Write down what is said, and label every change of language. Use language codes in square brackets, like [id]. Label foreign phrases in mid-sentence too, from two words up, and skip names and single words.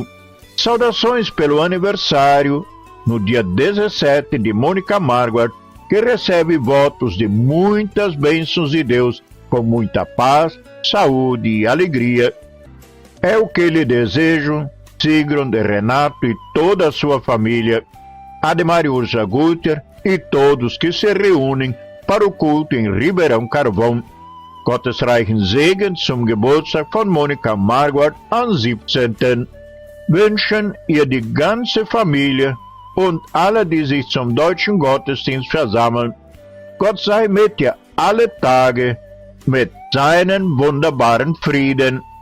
[pt] Saudações pelo aniversário, no dia 17, de Mônica Marquardt, que recebe votos de muitas bênçãos de Deus, com muita paz, saúde e alegria. É o que lhe desejo, Sigrun de Renato e toda a sua família, Ademar Ursa Guter e todos que se reúnem para o culto em Ribeirão Carvão. [de] Gottes reichen Segen zum Geburtstag von Monika Marquardt am 17. Wünschen ihr die ganze Familie und alle, die sich zum deutschen Gottesdienst versammeln. Gott sei mit dir alle Tage, mit seinen wunderbaren Frieden.